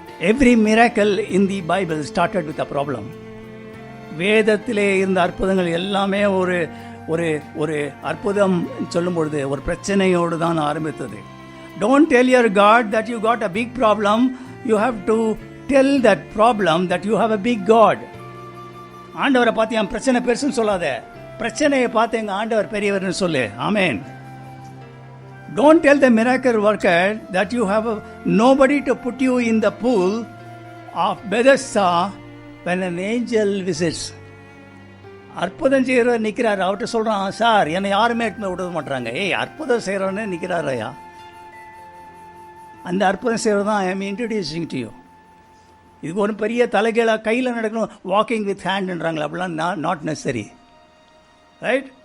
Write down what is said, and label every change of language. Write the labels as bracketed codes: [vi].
[en] Every miracle in the Bible started with a problem. [ta] வேதத்திலே இருந்த அற்புதங்கள் எல்லாமே ஒரு ஒரு ஒரு அற்புதம் சொல்லும் பொழுது ஒரு பிரச்சனையோடு தான் ஆரம்பித்தது. [en] Don't tell your God that you got a big problem. You have to tell that problem that you have a big God. [ta] ஆண்டவரை பார்த்து என் பிரச்சனை பெருசுன்னு சொல்லாத, பிரச்சனையை பார்த்து எங்கள் ஆண்டவர் பெரியவர்னு சொல்லு. ஆமேன். [en] Don't tell the miracle worker that you have nobody to put you in the pool of Bethesda when an angel visits. [ta] அற்புதம் செய்கிறவர் நிற்கிறார், அவர்கிட்ட சொல்கிறான், சார் என்னை யாருமே எடுத்து விட மாட்டுறாங்க. ஏய், அற்புதம் செய்கிறவனே நிற்கிறார் ஐயா. அந்த அற்புதம் செய்கிறது தான் [en] I am introducing to you. [ta] இது ஒரு பெரிய தலைகீழாக கையில் நடக்கணும், வாக்கிங் வித் ஹேண்டுன்றாங்களே, அப்படிலாம் [en] Not necessary. [ta] ரைட்.